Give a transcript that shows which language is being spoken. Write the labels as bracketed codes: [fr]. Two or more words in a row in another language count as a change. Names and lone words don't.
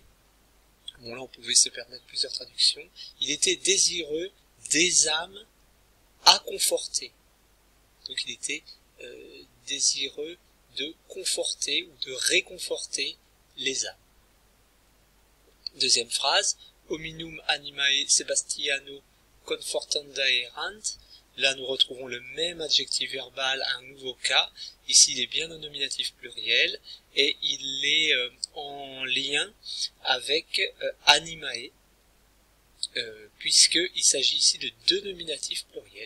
[fr] Bon, là on pouvait se permettre plusieurs traductions. Il était désireux des âmes à conforter. Donc il était désireux de conforter ou de réconforter les âmes. Deuxième phrase, [la] hominum animae Sebastiano confortandaerant. [fr] Là, nous retrouvons le même adjectif verbal, un nouveau cas. Ici, il est bien au nominatif pluriel et il est en lien avec animae, puisqu'il s'agit ici de deux nominatifs pluriels.